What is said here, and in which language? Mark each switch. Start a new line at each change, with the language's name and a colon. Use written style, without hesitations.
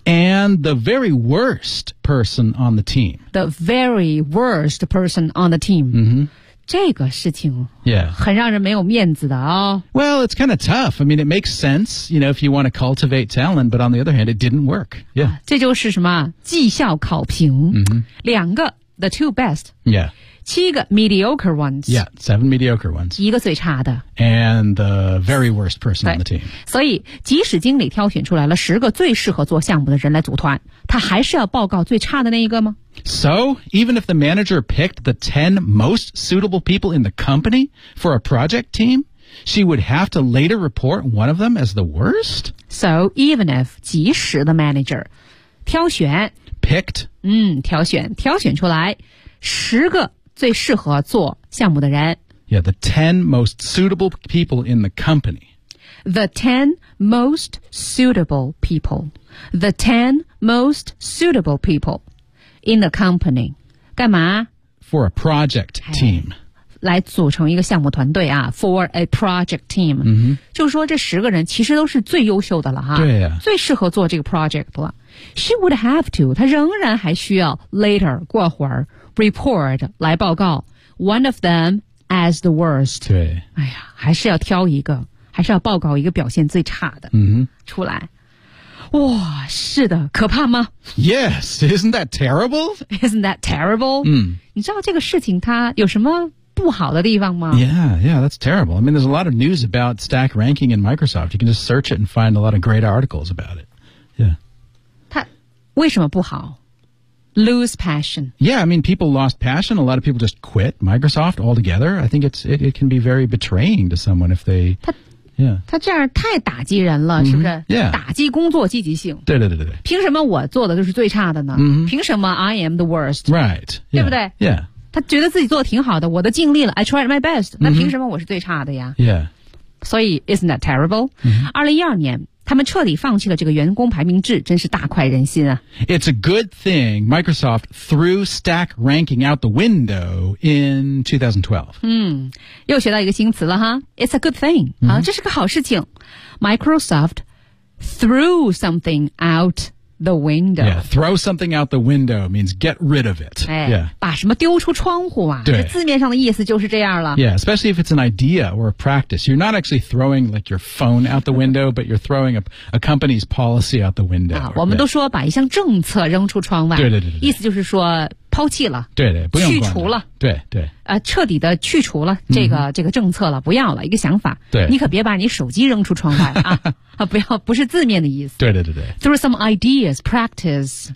English: And the very worst person on the team The very worst person on the team、 mm-hmm.
Chinese: 这个事情
English: Yeah
Chinese: 很让人没有面子的、哦、
English: Well it's kind of tough I mean it makes sense You know if you want to cultivate talent But on the other hand it didn't work Yeah、
Chinese: 啊、这就是什么绩效考评、 mm-hmm.
English: 两个 The two best Yeah 7个 mediocre ones. Yeah, 7 mediocre ones.
Chinese: 一个最差的。
English: And the very worst person on the team.
Chinese: 所以即使经理挑选出来了10个最适合做项目的人来组团，他还是要报告最差的那一个吗？
English: So, even if the manager picked the 10 most suitable people in the company for a project team,She would have to later report one of them as the worst? So, even if, 即使 the manager, 挑选 Picked?
Chinese: 挑选出来十个最适合做项目的人
English: Yeah, the 10 most suitable people in the company. The 10 most suitable people. The 10 most suitable people in the company.
Chinese: 干嘛?
English: For a project team.
Chinese: 来组成一个项目团队啊 ，
English: for a project team，、 mm-hmm.
Chinese: 就是说这十个人其实都是最优秀的了哈，对呀、啊，最适合做这个 project 了。
English: She would have to，
Chinese: 她仍然还需要 later 过会儿 report 来报告
English: one of them as the worst。
Chinese: 对，哎呀，还是要挑一个，还是要报告一个表现最差的，嗯、mm-hmm. ，出来。哇，是的，可怕吗
English: ？Yes， isn't that terrible？ Isn't that terrible？嗯、mm. ，
Chinese: 你知道这个事情它有什么？不好的地方吗
English: Yeah, that's terrible. I mean, there's a lot of news about stack ranking in Microsoft. You can just search it and find a lot of great articles about it. Yeah.
Chinese: 他为什么不好
English: Lose passion. Yeah, I mean, people lost passion. A lot of people just quit Microsoft altogether. I think it can be very betraying to someone if they...
Chinese: 他这样太打击人了、mm-hmm. 是不是、
English: yeah.
Chinese: 打击工作积极性。对。凭什么我做的就是最差的呢、 mm-hmm. 凭什么
English: I am the worst? Right.
Chinese: 对不对
English: Yeah.
Chinese: 他觉得自己做的挺好的，我都尽力了 ，
English: I tried my best、
Chinese: mm-hmm.。那凭什么我是最差的呀
English: ？Yeah，所以 isn't that terrible？
Chinese: 2012年，他们彻底放弃了这个员工排名制，真是大快人心啊
English: ！It's a good thing Microsoft threw stack ranking out the window in 2012。
Chinese: 嗯，又学到一个新词了哈 ，
English: It's a good thing、
Chinese: mm-hmm. 啊，这是个好事情。
English: Microsoft threw something out。 The window. Yeah, throw something out the window means get rid of it.
Chinese: 哎、yeah. 把什么丢出窗户啊对字面上的意思就是这样了。
English: Yeah, especially if it's an idea or a practice. You're not actually throwing like your phone out the window, but you're throwing a company's policy out the window.、
Chinese: 啊、我们都说把一项政策扔出窗外。对。意思就是说抛弃了。对，不用管了。去除了。对。彻底的去除了这个、mm-hmm. 这个政策了不要了一个想法。对。你可别把你手机扔出窗外了啊。不要，不是字面的意思。对。
English: Through some ideas, practice,